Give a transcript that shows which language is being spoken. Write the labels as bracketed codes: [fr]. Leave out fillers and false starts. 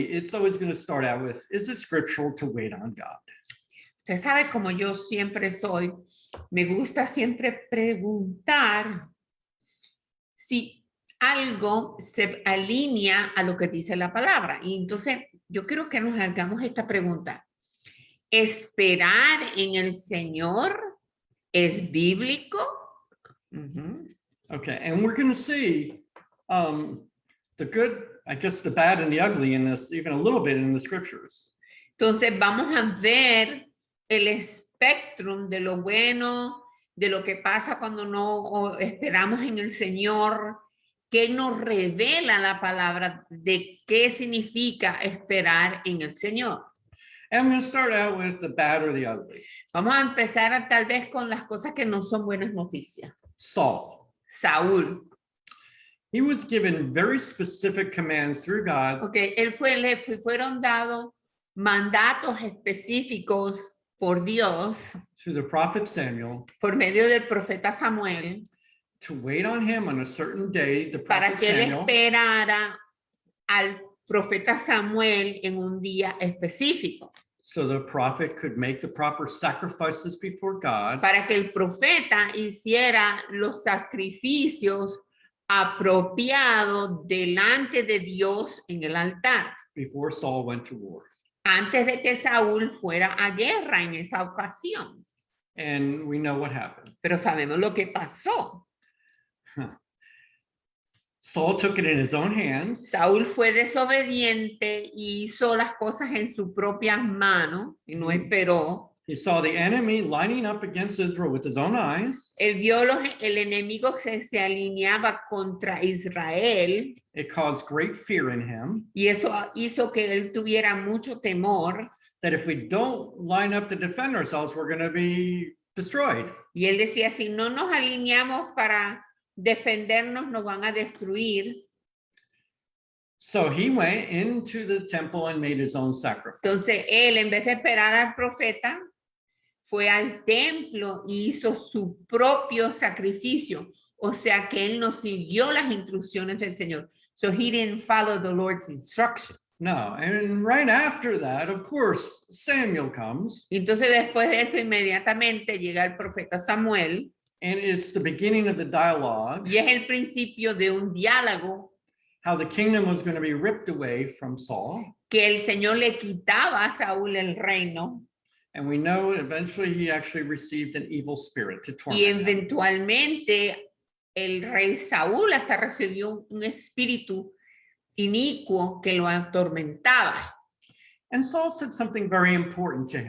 [en] It's always going to start out with, is it scriptural to wait on God? [es] Usted sabe como yo siempre soy, me gusta siempre preguntar si algo se alinea a lo que dice la palabra. Y entonces yo quiero que nos hagamos esta pregunta. ¿Esperar en el Señor es bíblico? [en] Okay, and we're going to see the good, I guess the bad and the ugly in this, even a little bit in the scriptures. [es] Entonces vamos a ver el espectro de lo bueno, de lo que pasa cuando no esperamos en el Señor, que nos revela la palabra de qué significa esperar en el Señor. [en] And I'm going to start out with the bad or the ugly. [es] Vamos a empezar tal vez con las cosas que no son buenas noticias. [en] Saul. [es] Saúl. [en] He was given very specific commands through God. [es] Okay, fueron dados mandatos específicos por Dios, [en] Through the prophet Samuel, [es] por medio del profeta Samuel, [en] to wait on him on a certain day, the [es] para [en] prophet [es] que él [en] Samuel, [es] esperara al profeta Samuel en un día específico, [en] so the prophet could make the proper sacrifices before God, [es] para que el profeta hiciera los sacrificios apropiados delante de Dios en el altar, [en] before Saul went to war. [es] antes de que Saúl fuera a guerra en esa ocasión. [en] And we know what happened. [es] Pero sabemos lo que pasó. [en] Saul took it in his own hands. [es] Saúl fue desobediente y hizo las cosas en sus propias manos y no esperó. [en] He saw the enemy lining up against Israel with his own eyes. [es] Él vio el enemigo que se alineaba contra Israel. [en] It caused great fear in him. [es] Y eso hizo que él tuviera mucho temor. [en] That if we don't line up to defend ourselves, we're going to be destroyed. [es] Y él decía, si no nos alineamos para defendernos, nos van a destruir. [en] So he went into the temple and made his own sacrifice. [es] Entonces él, en vez de esperar al profeta, fue al templo y hizo su propio sacrificio. O sea que él no siguió las instrucciones del Señor. [en] So he didn't follow the Lord's instruction. No, and right after that, of course, Samuel comes. [es] Entonces después de eso inmediatamente llega el profeta Samuel. [en] And it's the beginning of the dialogue. [es] Y es el principio de un diálogo. [en] How the kingdom was going to be ripped away from Saul. [es] Que el Señor le quitaba a Saúl el reino. [en] And we know eventually he actually received an evil spirit to torment [es] Y [en] him. [es] eventualmente el rey Saúl hasta recibió un espíritu inicuo que lo atormentaba. [en] And Saul said something very important to him.